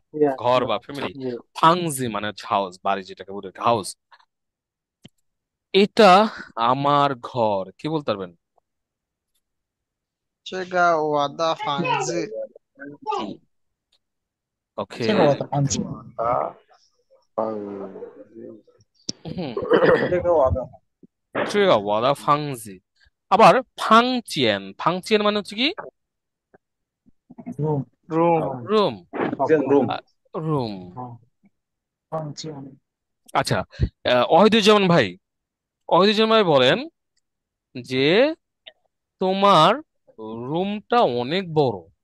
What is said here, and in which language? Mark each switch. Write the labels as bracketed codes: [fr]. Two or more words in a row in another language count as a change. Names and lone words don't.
[bn] ইয়া, ঘর ইয়া, বা ফ্যামিলি। ইয়ে। ফাংজি মানে হচ্ছে হাউস, বাড়ি যেটাকে বলে হাউস। এটা আমার ঘর, কি বলতে পারবেন? [zh] 这个我的房子. [bn] ওকে। [zh] 这个我的房子， [bn] হুম। [zh] 这个我的房子। [bn] আবার ফাংচিয়েন, ফাংচিয়েন মানে হচ্ছে কি? [en] room [bn] রুম। রুম। রুম রুম। [zh] 房间， [bn] আচ্ছা, অহিদুজ্জামান ভাই, অহিদুজ্জামান ভাই বলেন যে তোমার রুমটা অনেক বড়।